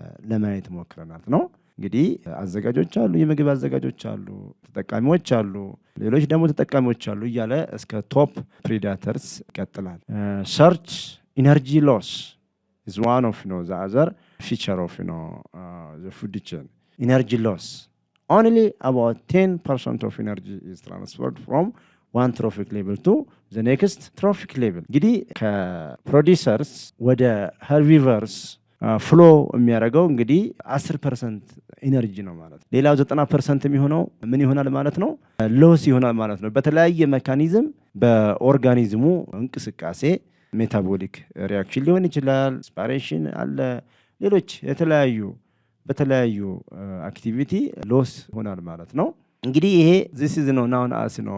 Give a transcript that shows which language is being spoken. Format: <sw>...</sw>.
<am>ለማየት ሞክረናል ነው። እንግዲህ አዘጋጆች አሉ፣ የምግብ አዘጋጆች አሉ፣ ተጠቃሚዎች አሉ፣ ሌሎች ደግሞ ተጠቃሚዎች አሉ እያለ እስከ ቶፕ ፕሪዳተርስ ይቀጥላል።</am> <en>ሰርች ኢነርጂ ሎስ is one of the other feature of the food chain. Energy loss. Only about 10% of energy is transferred from one trophic level to the next trophic level.</en> <am>እንግዲህ ከፕሮዲውሰርስ ወደ ሄርቢቨርስ ፍሎ የሚያደርገው እንግዲህ 10% ኢነርጂ ነው ማለት ነው። ሌላው 90% የሚሆነው ምን ይሆናል ማለት ነው? ሎስ ይሆናል ማለት ነው። በተለያየ ሜካኒዝም በኦርጋኒዝሙ እንቅስቃሴ ሜታቦሊክ ሪያክሽን ሊሆን ይችላል፣ ስፓሬሽን አለ፣ ሌሎች በተለያዩ አክቲቪቲ ሎስ ይሆናል ማለት ነው። እንግዲህ ይሄ</am> <en>this is known as</en>